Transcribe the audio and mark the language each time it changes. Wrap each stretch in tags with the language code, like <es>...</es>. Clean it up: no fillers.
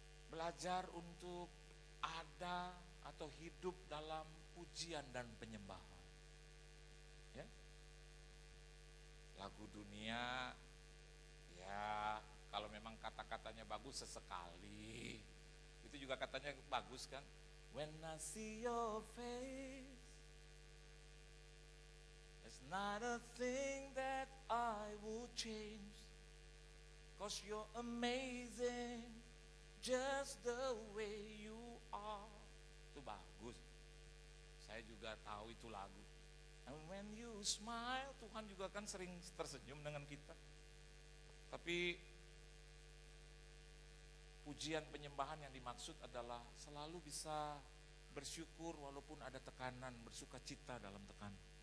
<id>Belajar untuk ada atau hidup dalam pujian dan penyembahan. Ya. Lagu dunia, ya kalau memang kata-katanya bagus sesekali, itu juga katanya bagus kan.</id> <en>When I see your face, it's not a thing that I would change, 'cause you're amazing, just the way you are.</en> <id>Itu bagus. Saya juga tahu itu lagu.</id> <en>And when you smile,</en> <id>Tuhan juga kan sering tersenyum dengan kita. Tapi pujian penyembahan yang dimaksud adalah selalu bisa bersyukur walaupun ada tekanan, bersuka cita dalam tekanan.</id>